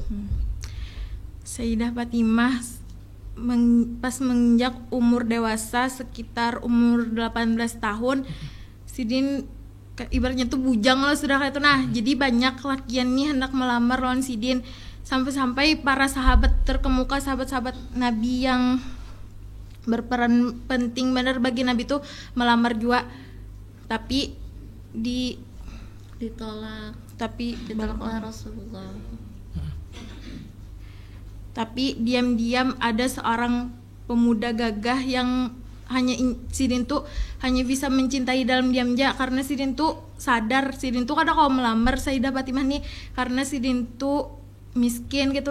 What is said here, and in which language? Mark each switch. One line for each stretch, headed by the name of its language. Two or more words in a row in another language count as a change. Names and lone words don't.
Indonesian: Sayyidah Fatimah pas menginjak umur dewasa sekitar umur 18 tahun, Sidin ibaratnya tuh bujang lah sudah kayak itu. Nah, jadi banyak lakian nih hendak melamar lawan Sidin, sampai-sampai para sahabat terkemuka, sahabat-sahabat Nabi yang berperan penting benar bagi Nabi tuh melamar juga, tapi ditolak ditolak oleh Rasulullah. Tapi diam-diam ada seorang pemuda gagah yang Sidin tuh hanya bisa mencintai dalam diam aja, karena Sidin tuh sadar Sidin tuh kada kalau melamar Sayyidah Fatimah nih karena Sidin tuh miskin gitu.